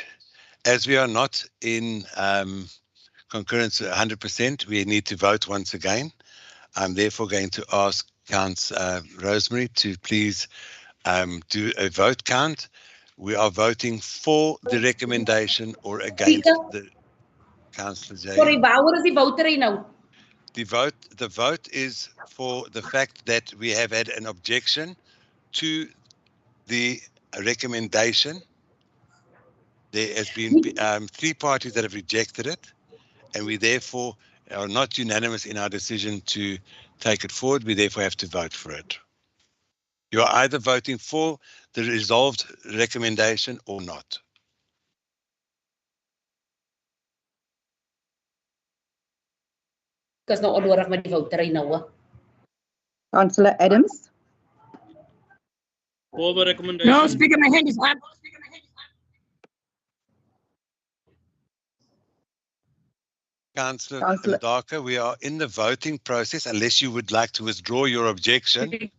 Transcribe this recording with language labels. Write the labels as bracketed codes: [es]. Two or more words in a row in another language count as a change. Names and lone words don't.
[en] As we are not in concurrence 100%, we need to vote once again. I'm therefore going to ask Councillor Rosemary to please do a vote count. We are voting for the recommendation or against the Councillor Jay. Sorry, [af] waar is die [en] vote right now? The vote is for the fact that we have had an objection to the recommendation. There has been 3 parties that have rejected it, and we therefore are not unanimous in our decision to take it forward. We therefore have to vote for it. You are either voting for the resolved recommendation or not. [af] Because nou onnodig met die [en] voter right now. Councillor Adams. For the recommendation. No, Speaker, my hand is up. Councillor Ndaka, we are in the voting process unless you would like to withdraw your objection.